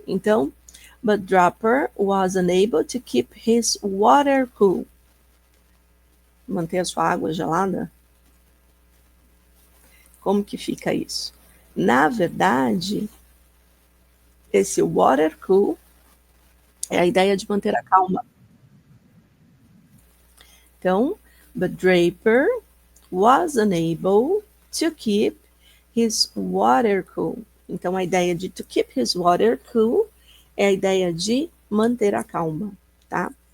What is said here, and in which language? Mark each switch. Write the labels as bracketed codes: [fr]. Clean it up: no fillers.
[en] Então, but Dropper was unable to keep his water cool. [pt] Manter a sua água gelada? Como que fica isso? Na verdade, esse water cool é a ideia de manter a calma. [en] Então, but Draper was unable to keep his water cool. [pt] Então, a ideia de [en] to keep his water cool [pt] é a ideia de manter a calma, tá?